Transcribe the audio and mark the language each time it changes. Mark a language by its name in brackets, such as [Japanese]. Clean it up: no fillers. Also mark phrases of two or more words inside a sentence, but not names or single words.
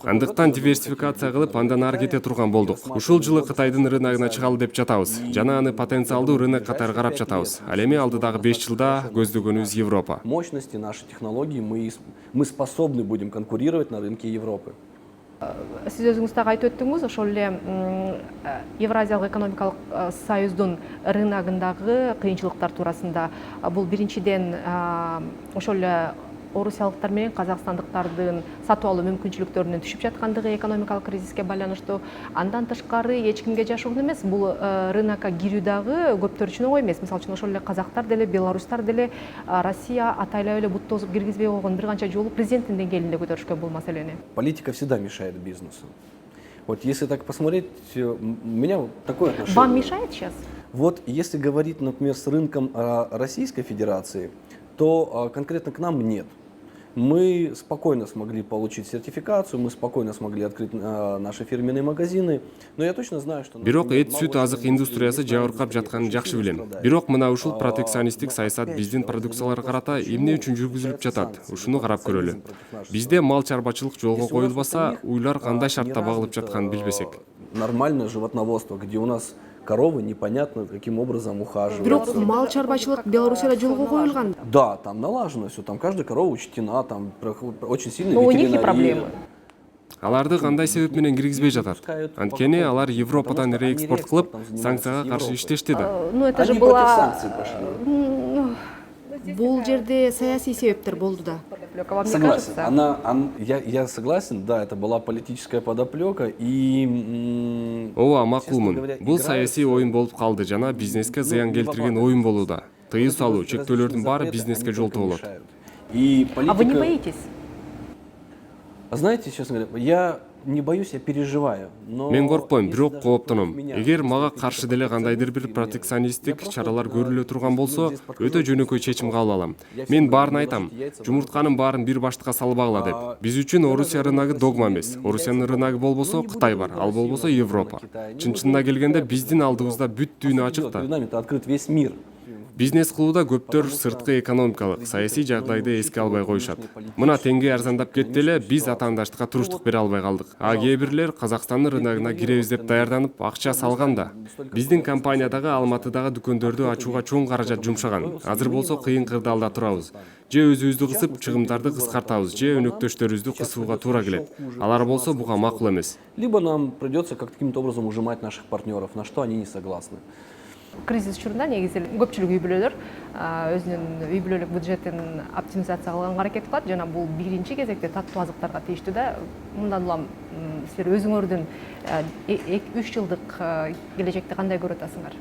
[Kyrgyz] Андыктан диверсификация кылып, андан ары кете турган болдук. Ушул жылы Кытайдын рыногуна чыгалы деп жатабыз. Жана аны потенциалдуу рынок катары карап жатабыз. Ал эми алдыдагы 5 жылда көздөгөнүбүз Европа. [Russian] Мощности нашей технологии мы способны будем конкурировать на рынке Европы. [Kyrgyz] Сиз өзүңүз дагы айтып өттүңүз, ошол эле Евразиялык экономикалык союздун рыногундагы кыйынчылыктар туурасында. Бул биринчиден ошол эле орусиялыктар менен казакстандыктардын сатып алуу мүмкүнчүлүктөрүнүн түшүп жаткандыгы экономикалык кризиске байланыштуу. Андан тышкары эч кимге жашыруун эмес, бул рынокко кирүү дагы көптөр үчүн оңой эмес. Мисалы үчүн ошол эле казактар деле, белорустар деле Россия атайлап эле бут тосуп киргизбей койгон бир канча жолу президенттин деңгээлинде көтөрүшкөн бул маселени. [Russian] Политика всегда мешает бизнесу. Вот если так посмотреть, у меня вот такое отношение. Вам мешает сейчас? Вот если говорить, например, с рынком Российской Федерации, то конкретно к нам нет. Мы спокойно смогли получить сертификацию, мы спокойно смогли открыть наши фирменные магазины, но я точно знаю, что... [Kyrgyz] Бирок эт сүт азык индустриясы жабыркап жатканын жакшы билем. Бирок мына ушул протекционисттик саясат биздин продукцияларга карата эмне үчүн жүргүзүлүп жатат? Ушуну карап көрөлү. Бизде мал чарбачылык жолго коюлбаса, уйлар кандай шартта багылып жатканын билбесек. [Russian] Нормальное животноводство, где у нас коровы непонятно каким образом ухаживают. [Kyrgyz] Бирок мал чарбачылык Беларусияда жолго коюлган. [Russian] Да, там налажено все, там каждая корова учтена, там очень сильно Но у них и ветеринария. проблемы. [Kyrgyz] Аларды кандай себеп менен киргизбей жатат? Анткени алар Европадан реэкспорт кылып, санкцияга каршы иштешти да. [Russian] Ну это же Они против была... санкций пошли. [Kyrgyz] Бул жерде саясий себептер болду да. [Russian] Вам не Согласен. кажется? Я согласен, да, это была политическая подоплека и... [Kyrgyz] Ооба, макулмун. Бул саясий оюн болуп калды жана бизнеске зыян келтирген оюн болууда. Тыюу салуу, чектөөлөрдүн баары бизнеске жолтоо болот. [Russian] И политика... А вы не боитесь? Знаете, честно говоря, я не боюсь, я переживаю. Но [Kyrgyz] Мен коркпойм, [Russian] если [Kyrgyz] бирок [Russian] даже [Kyrgyz] кооптоном. [Russian] против меня [Kyrgyz] Эгер мага каршы деле кандайдыр бир протекционисттик чаралар көрүлө турган болсо, өтө жөнөкөй чечим кабыл алам. Мен баарын айтам, жумуртканын баарын бир баштыкка салбагыла деп. Биз үчүн Орусия рыногу догма эмес. Орусиянын рыногу болбосо Кытай бар, ал болбосо Европа. Чын-чынына келгенде биздин алдыбызда бүт дүйнө ачык да. [Russian] перед нами открыт весь мир. [Kyrgyz] Бизнес кылууда көптөр сырткы экономикалык, саясий жагдайды эске албай коюшат. Мына теңге арзандап кетти эле, биз атаандаштыкка туруштук бере албай калдык. А кээ бирлер Казакстандын рыногуна киребиз деп даярданып, акча салган да. Биздин компания дагы Алматыдагы дүкөндөрдү ачууга чоң каражат жумшаган. Азыр болсо кыйын кырдаалда турабыз. Же өзүбүздү кысып, чыгымдарды кыскартабыз, же өнөктөштөрүбүздү кысууга туура келет. Алар болсо буга макул эмес. [Russian] Либо нам придется каким-то образом ужимать наших партнеров, на что они не согласны. [Kyrgyz] Кризис учурунда негизи көпчүлүк үй бүлөлөр өзүнүн үй бүлөлүк бюджетин оптимизация кылганга аракет кылат жана бул биринчи кезекте таттуу азыктарга тийиштүү да. Мындан улам силер өзүңөрдүн 3 жылдык келечекти кандай көрүп атасыңар?